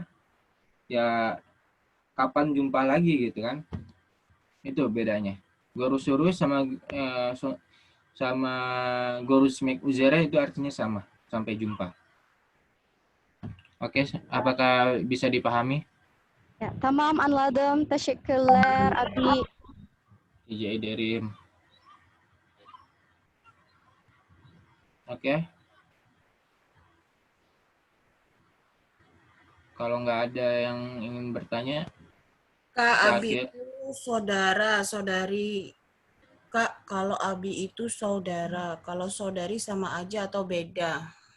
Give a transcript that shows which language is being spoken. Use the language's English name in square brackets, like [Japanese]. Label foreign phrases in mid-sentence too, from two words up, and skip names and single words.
[Indonesian] Ya kapan jumpa lagi gitu kan? Itu bedanya. Gorusurus sama [Turkish] gorusmek uzera [Indonesian] itu artinya sama, sampai jumpa. Oke, apakah bisa dipahami? Ya, [Turkish] tamam anladım. Teşekkürler Abi. [Indonesian] Iya, Derim. Oke. Kalau nggak ada yang ingin bertanya, Kak, Abi itu saudara, saudari. Kak, kalau Abi itu saudara, kalau saudari sama aja atau beda?